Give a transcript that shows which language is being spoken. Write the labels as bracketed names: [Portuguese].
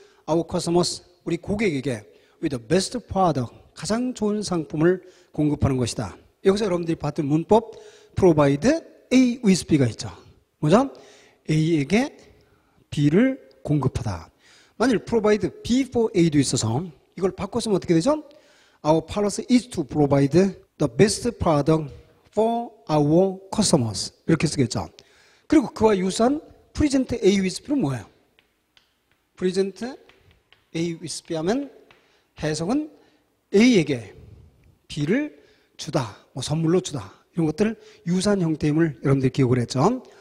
[English] Our customers [Korean] 우리 고객에게 [English] with the best product [Korean] 가장 좋은 상품을 공급하는 것이다. 여기서 여러분들이 봤던 문법 provide A with B가 있죠. 뭐죠? A에게 B를 공급하다. 만일 provide B for A도 있어서 이걸 바꿔쓰면 어떻게 되죠? [English] Our policy is to provide the best product for our customers [Korean] 이렇게 쓰겠죠. 그리고 그와 유사한 present A with B는 뭐예요? present A with B 하면 해석은 A에게 B를 주다, 뭐 선물로 주다 이런 것들 유사한 형태임을 여러분들이 기억을 했죠.